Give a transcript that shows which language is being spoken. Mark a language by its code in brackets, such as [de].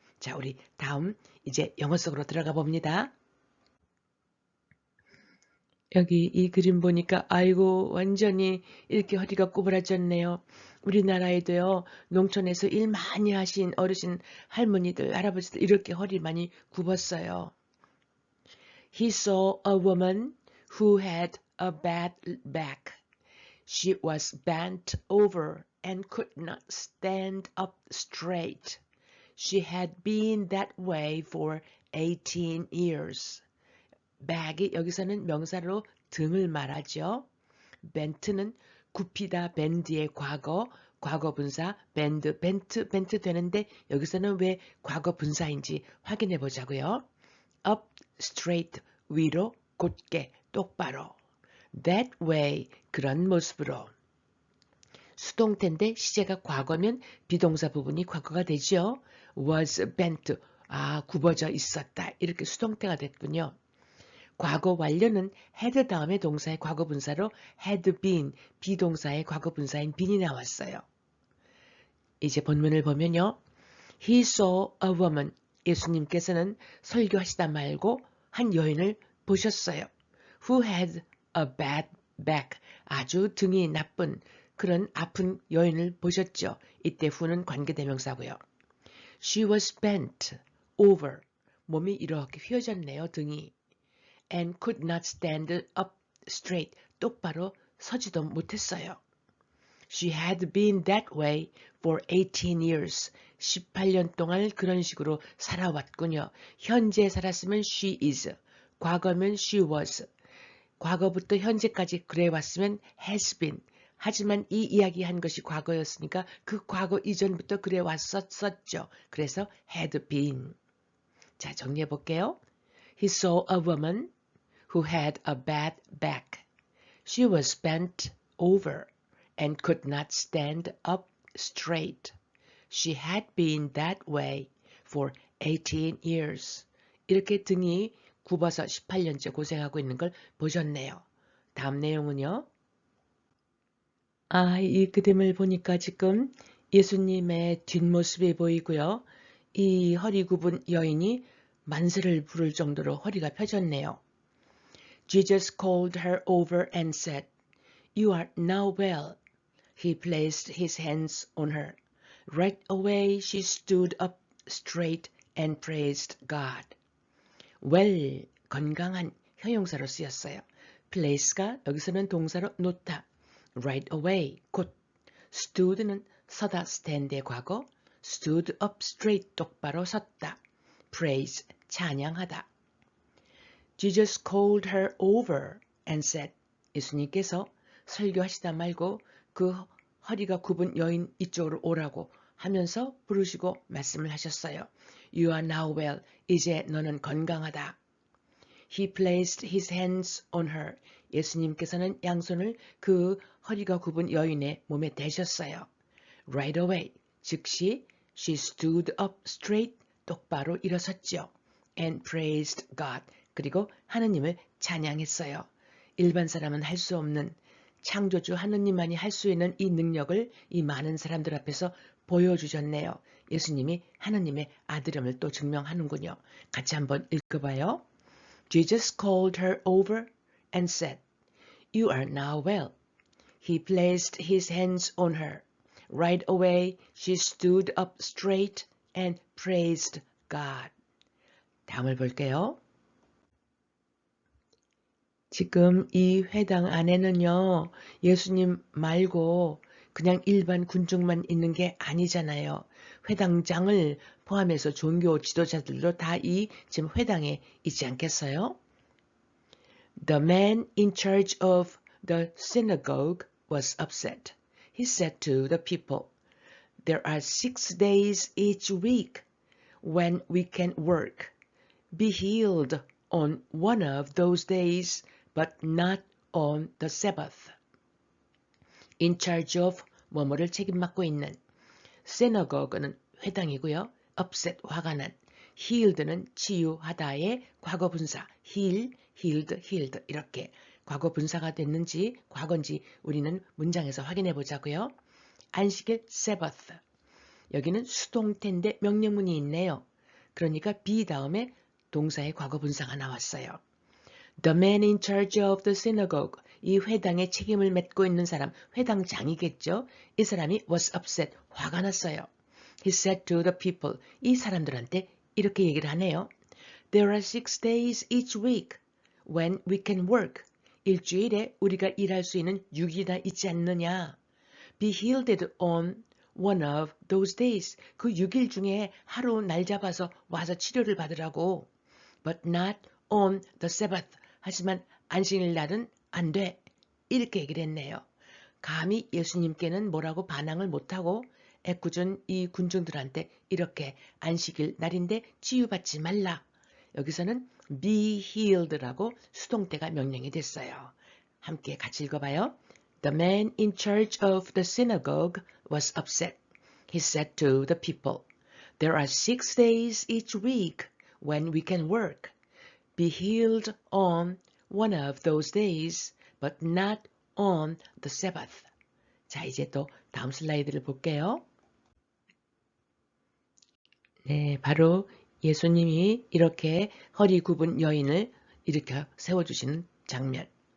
[ko] 자, 우리 다음 이제 영어 속으로 들어가 봅니다. 여기 이 그림 보니까 아이고 완전히 이렇게 허리가 구부라졌네요. 우리나라에도요. 농촌에서 일 많이 하신 어르신 할머니들 할아버지들 이렇게 허리 많이 굽었어요. [en] He saw a woman who had a bad back. She was bent over and could not stand up straight. She had been that way for 18 years. [ko] back이 여기서는 명사로 등을 말하죠. bent는 굽히다 밴드의 과거 분사 밴드, 벤트 되는데 여기서는 왜 과거 분사인지 확인해 보자고요. [en] up straight [ko] 위로 곧게 똑바로 [en] that way [ko] 그런 모습으로 수동태인데 시제가 과거면 비동사 부분이 과거가 되죠. was bent 굽어져 있었다 이렇게 수동태가 됐군요. 과거 완료는 had 다음에 동사의 과거 분사로 had been, 비동사의 과거 분사인 been이 나왔어요. 이제 본문을 보면요. [en] He saw a woman. [ko] 예수님께서는 설교하시다 말고 한 여인을 보셨어요. [en] Who had a bad back. [ko] 아주 등이 나쁜 그런 아픈 여인을 보셨죠. 이때 who는 관계대명사고요. [en] She was bent over. [ko] 몸이 이렇게 휘어졌네요. 등이. [en] and could not stand up straight. [ko] 똑바로 서지도 못했어요. [en] She had been that way for 18 years. [ko] 18년 동안 그런 식으로 살아왔군요. 현재 살았으면 [en] she is. [ko] 과거면 [en] she was. [ko] 과거부터 현재까지 그래왔으면 has been. 하지만 이 이야기한 것이 과거였으니까 그 과거 이전부터 그래왔었죠. 그래서 had been. 자, 정리해 볼게요. [en] He saw a woman who had a bad back. She was bent over and could not stand up straight. She had been that way for 18 years. [ko] 이렇게 등이 굽어서 18년째 고생하고 있는 걸 보셨네요. 다음 내용은요. 이 그림을 보니까 지금 예수님의 뒷모습이 보이고요. 이 허리 굽은 여인이 만세를 부를 정도로 허리가 펴졌네요. [en] Jesus called her over and said, "You are now well." He placed his hands on her. Right away she stood up straight and praised God. [ko] well, 건강한 형용사로 쓰였어요. place가 여기서는 동사로 놓다. right away, 곧. stood는 서다, stand의 과거. [en] stood up straight, [ko] 똑바로 섰다. praise, 찬양하다. [en] Jesus called her over and said, [ko] 예수님께서 설교하시다 말고 그 허리가 굽은 여인 이쪽으로 오라고 하면서 부르시고 말씀을 하셨어요. [en] You are now well. [ko] 이제 너는 건강하다. [en] He placed his hands on her. [ko] 예수님께서는 양손을 그 허리가 굽은 여인의 몸에 대셨어요. [en] Right away. [ko] 즉시 [en] she stood up straight. [ko] 똑바로 일어섰죠. [en] And praised God. [ko] 그리고 하느님을 찬양했어요. 일반 사람은 할 수 없는 창조주 하느님만이 할 수 있는 이 능력을 이 많은 사람들 앞에서 보여주셨네요. 예수님이 하느님의 아들임을 또 증명하는군요. 같이 한번 읽어봐요. Jesus called her over and said, "You are now well." He placed his hands on her. Right away she stood up straight and praised God. 다음을 볼게요. 지금 이 회당 안에는요, 예수님 말고 그냥 일반 군중만 있는 게 아니잖아요. 회당장을 포함해서 종교 지도자들도 다 이 지금 회당에 있지 않겠어요? [en] The man in charge of the synagogue was upset. He said to the people, "There are 6 days each week when we can work. Be healed on one of those days, but not on the Sabbath." In charge of [ko] 뭐뭐를 책임 맡고 있는. synagogue는 회당이고요. upset 화가 난. healed는 치유하다의 과거 분사. heal, healed, healed 이렇게 과거 분사가 됐는지 과거인지 우리는 문장에서 확인해 보자고요. 안식일 Sabbath. 여기는 수동태인데 명령문이 있네요. 그러니까 be 다음에 동사의 과거 분사가 나왔어요. [en] The man in charge of the synagogue. [ko] 이 회당의 책임을 맡고 있는 사람, 회당장이겠죠. 이 사람이 [en] was upset. [ko] 화가 났어요. [en] He said to the people. [ko] 이 사람들한테 이렇게 얘기를 하네요. [en] There are 6 days each week when we can work. [ko] 일주일에 우리가 일할 수 있는 6일이나 있지 않느냐. [en] Be healed on one of those days. [ko] 그 6일 중에 하루 날 잡아서 와서 치료를 받으라고. [en] But not on the Sabbath. [ko] 하지만 안식일 날은 안 돼. 이렇게 얘기를 했네요. 감히 예수님께는 뭐라고 반항을 못하고 애꿎은 이 군중들한테 이렇게 안식일 날인데 치유받지 말라. 여기서는 be healed라고 수동태가 명령이 됐어요. 함께 같이 읽어봐요. [en] The man in charge of the synagogue was upset. He said to the people, "There are 6 days each week when we can work. Be healed on one of those days, but not on the Sabbath." [ko] 자, 이제 또 다음 슬라이드를 볼게요. 네, 바로 예수님이 이렇게 허리 굽은 여인을 일으켜 세워주시는 장면.